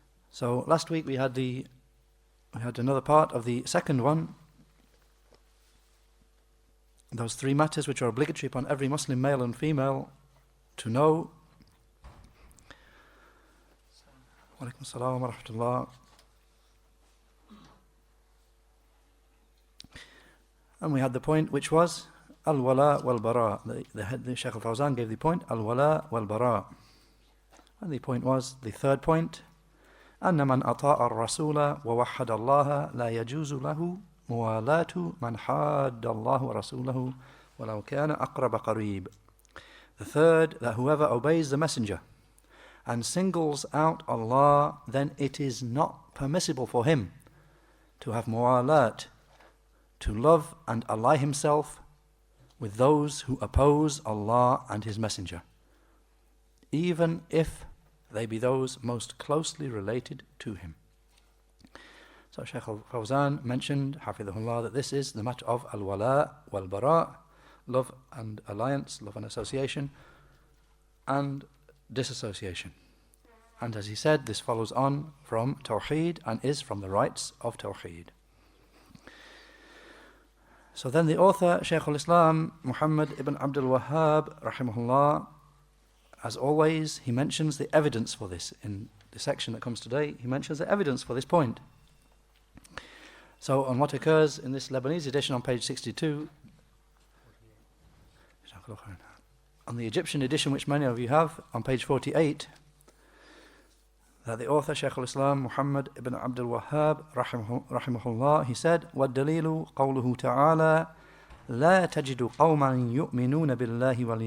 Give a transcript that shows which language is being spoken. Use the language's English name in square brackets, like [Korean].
[English] So last week we had another part of the second one, those three matters which are obligatory upon every Muslim male and female to know. [Arabic] Walaikum assalam wa rahmatullah. [English] And we had the point which was al-wala wal-bara. The Shaykh al-Fawzan gave the point al-wala wal-bara. And the point was, the third point, [Arabic] أن من أطاع الرسول ووحد الله لا يجوز له موالاة من حاد الله ورسوله ولو كان أقرب قريب. [English] The third, that whoever obeys the messenger and singles out Allah, then it is not permissible for him to have muwalat, to love and ally himself with those who oppose Allah and His Messenger, even if they be those most closely related to him. So Shaykh al-Fawzan mentioned, hafidhahullah, that this is the matter of al-wala wal-bara, love and alliance, love and association, and disassociation. And as he said, this follows on from Tawheed and is from the rights of Tawheed. So then the author, Shaykh al-Islam Muhammad ibn Abdul Wahhab rahimahullah, as always, he mentions the evidence for this. In the section that comes today, he mentions the evidence for this point. So on what occurs in this Lebanese edition on page 62, on the Egyptian edition, which many of you have, on page 48, that the author, Shaykh al-Islam Muhammad ibn Abdul Wahhab rahimahullah, he said, [Arabic] وَالدَّلِيلُ قَوْلُهُ تَعَالَى لَا تَجِدُ قَوْمًا يُؤْمِنُونَ بِاللَّهِ